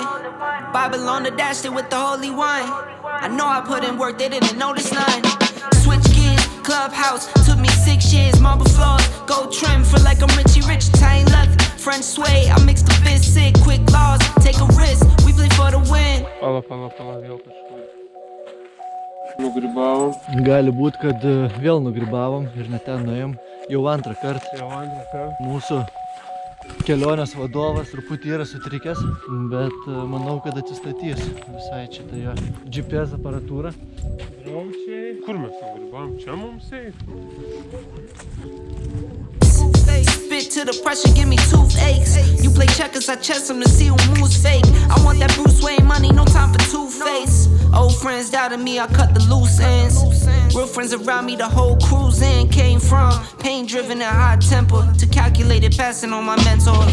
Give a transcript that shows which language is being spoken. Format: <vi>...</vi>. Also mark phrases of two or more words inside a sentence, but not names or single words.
<en>Bible on the dash, they with the holy one. I know I put in work, they didn't notice none. Switch gears, clubhouse, took me 6 years. Marble floors, gold trim, feel like I'm Richie Rich, Italian leather. French suede, I mix the fist sick, quick laws, take a risk, we play for the win.</en> <lt>Pala, vėl kažkur. Nugrybavom. Gali būt, kad vėl nugrybavom ir net ten nuėjom. Jau antrą kartą. Mūsų kelionės vadovas truputį yra sutrikęs, bet manau, kad atsistatys visai čia tai jo GPS aparatūra. Draučiai. Kur mes nugrybavom? Čia mums eiti?</lt> <en>Spit to the pressure, give me toothaches. You play checkers, I chess them to see who moves fake. I want that Bruce Wayne money, no time for Two-Face. Old friends doubted me, I cut the loose ends. Real friends around me, the whole cruise in came from pain driven and high temper to calculated passing on my mentors.</en>